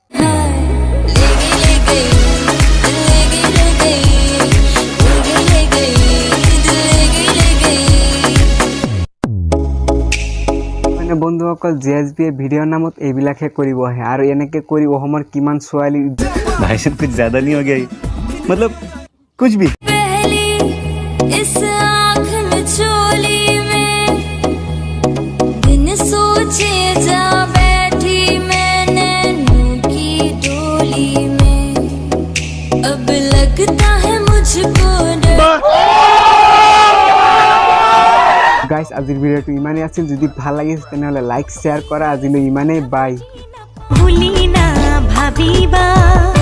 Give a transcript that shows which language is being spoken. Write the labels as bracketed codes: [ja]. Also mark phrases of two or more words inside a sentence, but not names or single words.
[as] মানে বন্ধুসকল জেএসবি ভিডিওৰ নামত এইবিলাকে কৰিব আহে আৰু এনেকে কৰি অসমৰ কিমান ছোৱালী [hi] भाई साहब कुछ ज्यादा नहीं हो गया ये? मतलब कुछ भी। पहली इस आँख में चोली में, दिन सोचे जा बैठी मैंने नूर की डोली में, अब लगता है मुझको डर। [as] গাইস আজিৰ ভিডিওটো ইমানেই আছিল, যদি ভাল লাগিছে তেনেহ'লে [en] like share [as] কৰা। আজিলৈ ইমানেই, বাই। ভুলি না ভাবিবা।